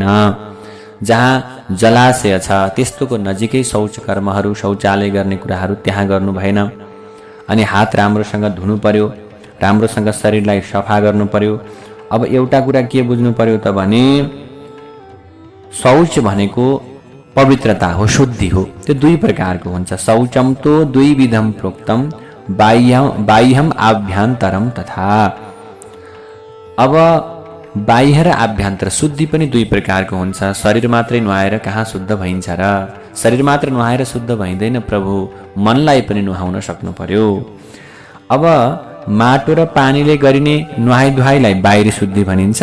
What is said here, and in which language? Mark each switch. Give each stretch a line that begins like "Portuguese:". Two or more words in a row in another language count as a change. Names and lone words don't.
Nepali: जहाँ जलाशय छ त्यस्तोको नजिकै शौच कर्महरू, शौचालय गर्ने कुराहरू त्यहाँ गर्नु भएन। अनि हात राम्रोसँग धुनु पर्यो, राम्रोसँग शरीरलाई सफा गर्नु पर्यो। अब एउटा कुरा के बुझ्नु पर्यो त भने शौच भनेको पवित्रता हो, शुद्धि हो। त्यो दुई प्रकारको हुन्छ।
Sanskrit: शौचम तो द्विविधम प्रोक्तम बाह्यम आभ्यन्तरम तथा।
Nepali: अब बाह्य र आभ्यन्तर शुद्धि पनि दुई प्रकारको हुन्छ। शरीर मात्रै नुहाएर कहाँ शुद्ध भइन्छ र? शरीर मात्र नुहाएर शुद्ध भइँदैन प्रभु, मनलाई पनि नुहाउन सक्नु पर्यो। अब माटो र पानीले गरिने नुहाई धुवाईलाई बाहिरी शुद्धि भनिन्छ।